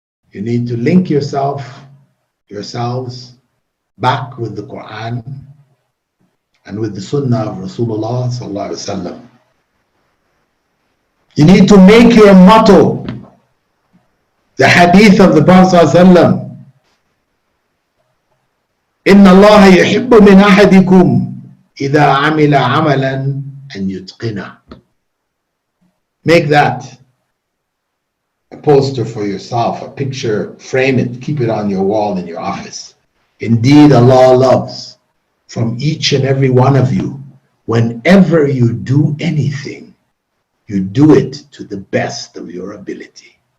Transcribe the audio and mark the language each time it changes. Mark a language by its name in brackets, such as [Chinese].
[English] You need to link yourselves back with the Quran and with the Sunnah of Rasulullah sallallahu alaihi wasallam. You need to make your motto the hadith of the Prophet sallallahu alaihi wasallam. [Arabic] إن الله يحب من أحدكم إذا عمل عملا أن يتقنه. [English] Make that a poster for yourself, a picture, frame it, keep it on your wall in your office. Indeed, Allah loves from each and every one of you, whenever you do anything, you do it to the best of your ability.